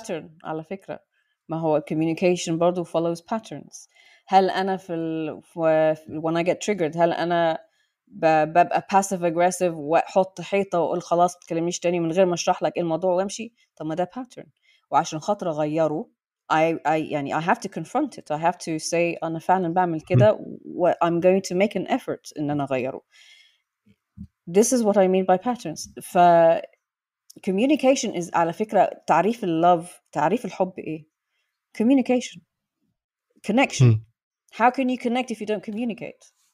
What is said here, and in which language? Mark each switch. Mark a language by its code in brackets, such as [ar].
[ar] pattern على فكرة، ما هو communication برضه [en] follows patterns. [ar] هل أنا [en] when I get triggered [ar] هل أنا ببقى [en] passive aggressive [ar] وأحط حيطة وأقول خلاص ما تكلمنيش تاني من غير ما أشرح لك إيه الموضوع وأمشي؟ طب ما ده pattern، وعشان خاطر أغيره يعني [en] I have to confront it. I have to say [ar] أنا فعلا بعمل كده و [en] I'm going to make an effort [ar] إن أنا أغيره. [en] This is what I mean by patterns. communication is [ar] على فكرة تعريف الحب إيه؟ [en] communication, connection. How can you connect if you don't communicate?